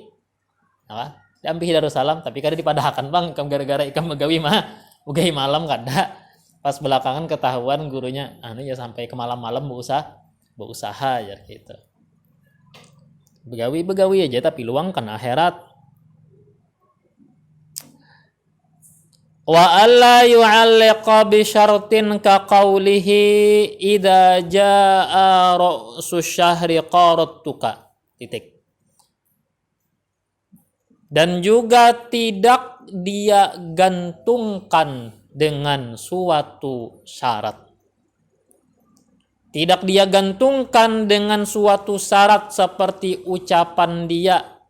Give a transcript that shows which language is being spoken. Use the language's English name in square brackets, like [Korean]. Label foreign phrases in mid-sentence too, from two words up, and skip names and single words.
[Banjar] Nah, diampihi Darussalam tapi kada dipadahkan bang. Ikam gara-gara ikam begawi malam kada. Pas belakangan ketahuan gurunya ya sampai ke malam-malam berusaha ya gitu. Begawi aja tapi luangkan akhirat. [Arabic] وألا يعلق بشرط كقوله إذا جاء رأس شهر قرتك. [Indonesian] Titik. Dan juga tidak dia gantungkan dengan suatu syarat. Tidak dia gantungkan dengan suatu syarat seperti ucapan dia.